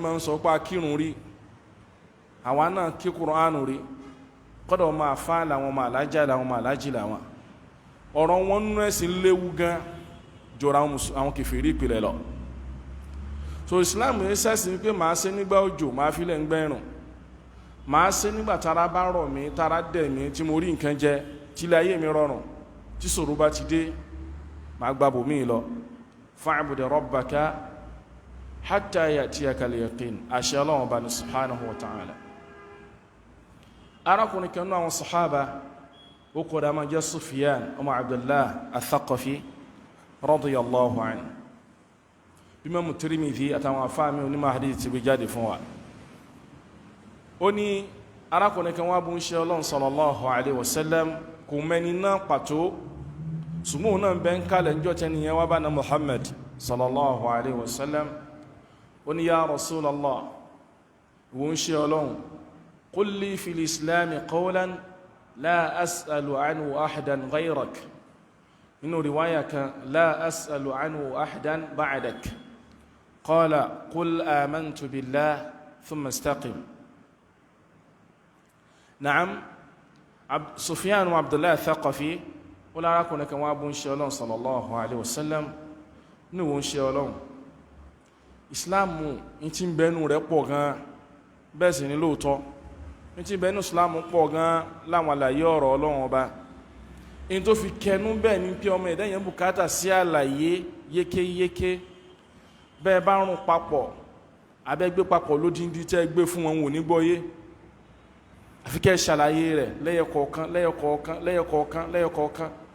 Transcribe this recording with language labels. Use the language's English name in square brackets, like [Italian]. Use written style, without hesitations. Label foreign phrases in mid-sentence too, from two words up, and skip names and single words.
[Yoruba] máa ń sọ pé akírun rí àwọn náà kí Kùránù rí kọ́dọ̀ ọmọ àfá làwọn ọmọ alájà làwọn ọmọ alájì làwọn ọ̀rọ̀ wọn nú ẹ̀sìn léwu gan jọra àwọn kèfèrí ìpìlẹ̀ lọ so Islam yẹn sẹ́sìn pé màá ṣe nígbà òjò màá fi lẹ̀ ń gbẹ́rùn màá ṣe nígbà tára bá rọ̀ mí tára dẹ̀ mí tí mo rí nǹkan jẹ tí ilé ayé mi rọrùn tí ṣòro bá ti dé màá gbàbò mí lọ [Arabic] فاعبد ربك حتى يأتيك اليقين [Yoruba] àṣẹ Ọlọ́run bá ní [Arabic] سبحانه وتعالى [Yoruba] arákùnrin kan náà àwọn sàhábà ó kọ́dá máa jẹ́ Sufyan ọmọ Abdullah al-Thaqafi [Arabic] رضي الله عنه [Yoruba] bí Imam Tirmidhi àtàwọn afáàmì onímọ̀ hadith ti gbé jáde fún wa. ó ní arákùnrin kan wá bú ń ṣe Ọlọ́run [Arabic] صلى الله عليه وسلم [Yoruba] kò mẹ́ni náà pàtó ṣùgbọ́n náà bẹ́ ń kálẹ̀ ń jọ tẹni yẹn wá bá na Muhammad [Arabic] صلى الله عليه وسلم [Yoruba] ó ní [Arabic] يا رسول الله [Yoruba] wọ́n ṣe Ọlọ́run [Arabic] قل لي في الإسلام قولا لا أسأل عنه أحدا غيرك [Yoruba] inú riwaya kan [Arabic] لا أسأل عنه أحدا بعدك قال قل آمنت بالله ثم استقم. [Yoruba] Na'am, Sufyan wa Abdullah Thaqafi ó lára kùnrin kan wá bú ń ṣe Ọlọ́run [Arabic] صلى الله عليه وسلم [Yoruba] ní wọ́n ṣe Ọlọ́run Islamu in ti bẹnu rẹ̀ pọ̀ gan bẹ́ẹ̀ sì ni lóòtọ́ in ti bẹnu Islamu pọ̀ gan láwọn àlàyé ọ̀rọ̀ Ọlọ́run ọba in tó fi kẹnu bẹ́ẹ̀ ní pé ọmọ ẹ̀dẹ́yẹn bùkátà sí àlàyé yékéyéké bẹ́ẹ̀ bá rún papọ̀ abẹ́gbé papọ̀ lódíndí tẹ́ gbé fún wọn wò ní gbọ́yé àfi kẹ́ ṣàlàyé rẹ̀ lẹ́yọkọ̀ọ̀kan lẹ́yọkọ̀ọ̀kan lẹ́yọkọ̀ọ̀kan lẹ́yọkọ̀ọ̀kan.